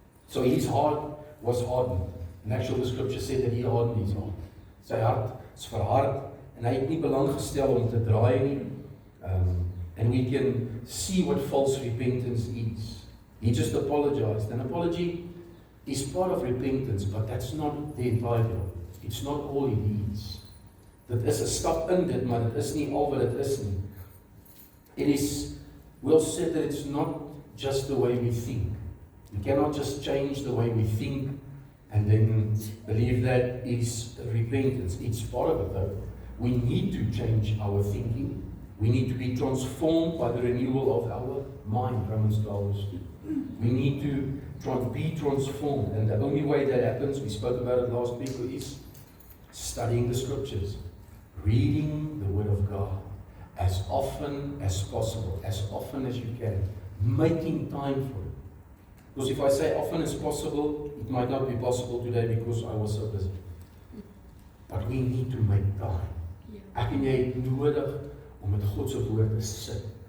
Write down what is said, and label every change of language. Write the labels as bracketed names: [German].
[English] So his heart was hardened. In actual, the scripture said that he hardened his heart. [Afrikaans] Sy hart is verhard, en hy het nie belang gestel om te draai nie. [English] And we can see what false repentance is. He just apologized. An apology is part of repentance, but that's not the entirety. It's not all he needs. [Afrikaans] Dit is 'n stap in dit, maar dit is nie al wat dit is nie. [English] It is, we'll say that it's not just the way we think. We cannot just change the way we think and then believe that is repentance. It's part of it though. We need to change our thinking. We need to be transformed by the renewal of our mind, Romans 12:2. We need to be transformed, and the only way that happens, we spoke about it last week, is studying the scriptures, reading the Word of God as often as possible, as often as you can, making time for it. Because if I say often as possible, it might not be possible today because I was so busy. But we need to make time. [Afrikaans] Ek en jy het nodig om met God se woord te sit.